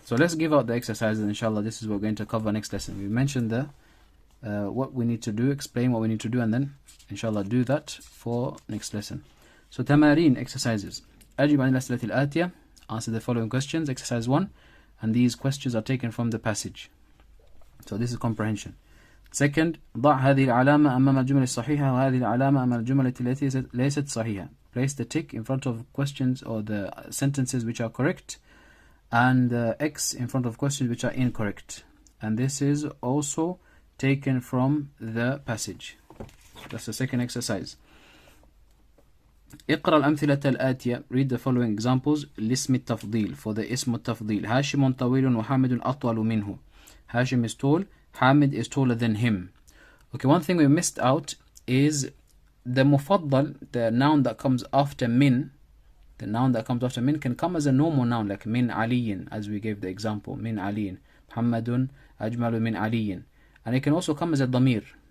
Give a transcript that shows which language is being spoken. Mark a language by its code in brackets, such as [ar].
[en] So let's give out the exercises inshallah. This is what we're going to cover next lesson. We mentioned the what we need to do, explain what we need to do, and then inshallah do that for next lesson. So tamarin, exercises. [ar] أجب عن الأسئلة الآتية, [en] answer the following questions. Exercise 1, and these questions are taken from the passage. So this is comprehension. Second, [ar] ضع هذه العلامة أمام الجمل الصحيحة وهذه العلامة أمام الجمل التي ليست صحيحة. [en] Place the tick in front of questions or the sentences which are correct, and the X in front of questions which are incorrect. And this is also taken from the passage. That's the second exercise. [ar] اقرأ الأمثلة الآتية. [en] Read the following examples. [ar] لاسم التفضيل, [en] for the [ar] اسم التفضيل. هاشم طويل وحامد أطول منه. [en] Hashim is tall, Hamid is taller than him. Okay, one thing we missed out is the mufaddal, the noun that comes after min. The noun that comes after min can come as a normal noun, like min aliyin, as we gave the example, min aliyin. Muhammadun ajmalu min aliyin. And it can also come as a damir.